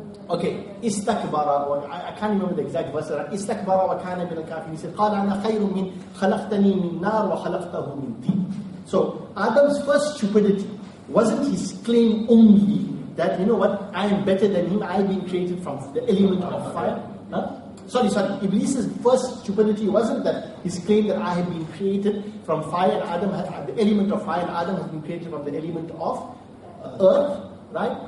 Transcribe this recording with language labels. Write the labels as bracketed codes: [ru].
[en] Okay, istakbara, I can't remember the exact verse. [ar] Istakbara wa kana min al-kafirin. [en] He said, [ar] قال أنا خير من خلقتني من نار وخلقته من طين. [en] So Adam's first stupidity wasn't his claim only that, you know what, I am better than him, I have been created from the element of fire. Sorry, Iblis's first stupidity wasn't that his claim that I have been created from fire and Adam, the element of fire, and Adam has been created from the element of earth. Right?